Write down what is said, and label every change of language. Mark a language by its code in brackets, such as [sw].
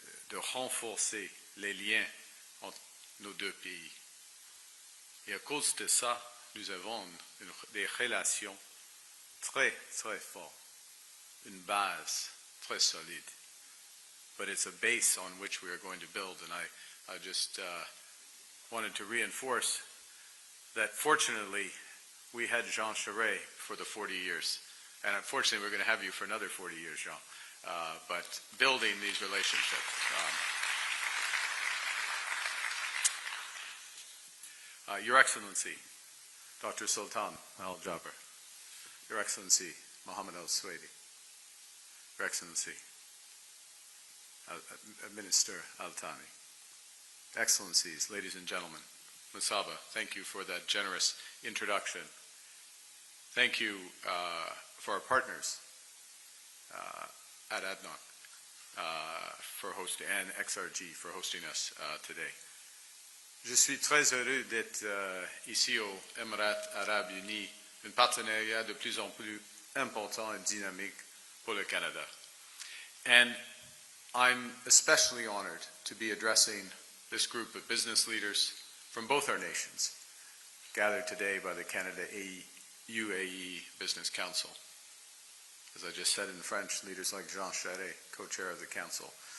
[fr] de renforcer les liens entre nos deux pays. Et à cause de ça, nous avons des relations très, très fortes, une base très solide. [en] But it's a base on which we are going to build, and I just wanted to reinforce that fortunately we had Jean Charest for the 40 years, and unfortunately we're going to have you for another 40 years, Jean, but building these relationships. Your Excellency, Dr. Sultan Al Jaber, Your Excellency, Mohammed Al Swedi, Your Excellency, Minister Al-Thani, Excellencies, ladies and gentlemen, Musaba, thank you for that generous introduction. Thank you for our partners at ADNOC for hosting, and XRG for hosting us today. [fr] Je suis très heureux d'être ici aux Émirats Arabes Unis, un partenariat de plus en plus important et dynamique pour le Canada. [en] And I'm especially honored to be addressing this group of business leaders from both our nations, gathered today by the Canada-UAE Business Council. As I just said in French, leaders like Jean Charest, co-chair of the council.